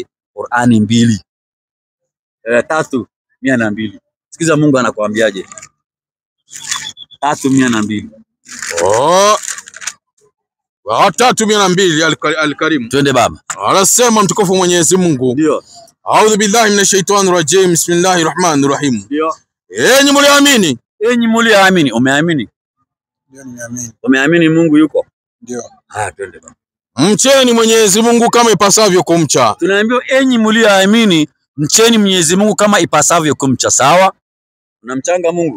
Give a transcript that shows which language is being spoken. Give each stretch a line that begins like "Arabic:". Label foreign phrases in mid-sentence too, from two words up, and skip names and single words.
Swahili: Qur'ani 2 3:102. Sikiza Mungu anakuambiaje? 3:102. Oh. 3:102 Al-Karim. Twende baba. Anasema mtukufu Mwenyezi Mungu. Ndio.
Arabic: أعوذ بالله من الشيطان الرجيم. بسم الله الرحمن الرحيم.
Swahili: Ndio. Enyi mlioamini. Enyi mlioamini. Umeamini? Ndio, nimeamini. Umeamini Mungu yuko? Ndio. Twende baba. Mcheni Mwenyezi Mungu kama ipasavyo kumcha. Tunaambiwa enyi mlioamini, mcheni Mwenyezi Mungu kama ipasavyo kumcha. Sawa? Unamchanga Mungu?